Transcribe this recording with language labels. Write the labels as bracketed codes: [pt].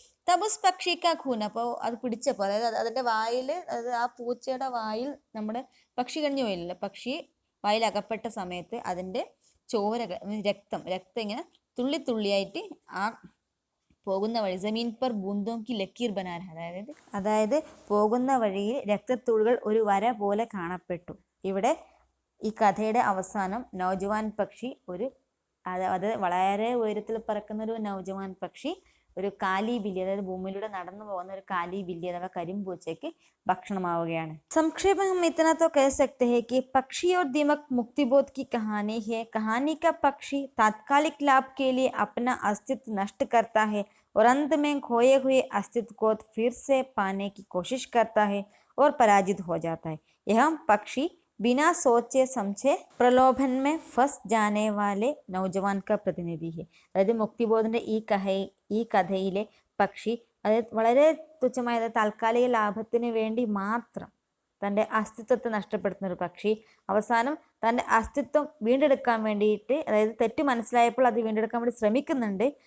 [ml] തബുസ് പക്ഷിക്ക ഖൂൻ, അപ്പോൾ അത് പിടിച്ചപ്പോൾ, അതായത് അതിൻ്റെ വായിൽ, അതായത് ആ പൂച്ചയുടെ വായിൽ നമ്മുടെ പക്ഷി കഴിഞ്ഞു പോയില്ലല്ലോ, പക്ഷി വായിൽ അകപ്പെട്ട സമയത്ത് അതിൻ്റെ ചോരകൾ, രക്തം ഇങ്ങനെ തുള്ളി തുള്ളിയായിട്ട് ആ പോകുന്ന വഴി [hi] ജമീൻ പർ ബൂന്തോം കി ലക്കീർ ബനാൻ, [ml] അതായത് പോകുന്ന വഴിയിൽ രക്തത്തുള്ളികൾ ഒരു വര പോലെ കാണപ്പെട്ടു. ഇവിടെ ഈ കഥയുടെ അവസാനം നൗജവാൻ പക്ഷി അത് വളരെ ഉയരത്തിൽ പറക്കുന്ന ഒരു നൗജവാൻ പക്ഷി ഒരു കാലി ബില്ലി, അതായത് ഭൂമിയിലൂടെ നടന്നു പോകുന്ന ഒരു കാലി ബില്ലി അഥവാ കരിമ്പൂച്ചയ്ക്ക് ഭക്ഷണമാവുകയാണ്. [hi] संक्षेप में हम इतना तो कह सकते हैं कि पक्षी और दीमक मुक्तिबोध की कहानी है. कहानी का पक्षी तात्कालिक लाभ के लिए अपना अस्तित्व नष्ट करता है और अंत में खोए हुए अस्तित्व को फिर से पाने की कोशिश करता है और पराजित हो जाता है. यह पक्षी बिना सोचे समझे प्रलोभन में फंस जाने वाले नौजवान का प्रतिनिधि है. [ml] അതായത് മുക്തിബോധന്റെ ഈ കഥയിലെ പക്ഷി, അതായത് വളരെ തുച്ഛമായ താൽക്കാലിക ലാഭത്തിന് വേണ്ടി മാത്രം തൻ്റെ അസ്തിത്വത്തെ നഷ്ടപ്പെടുത്തുന്ന ഒരു പക്ഷി, അവസാനം തൻ്റെ അസ്തിത്വം വീണ്ടെടുക്കാൻ വേണ്ടിയിട്ട്, അതായത് തെറ്റ് മനസ്സിലായപ്പോൾ അത് വീണ്ടെടുക്കാൻ വേണ്ടി ശ്രമിക്കുന്നുണ്ട്.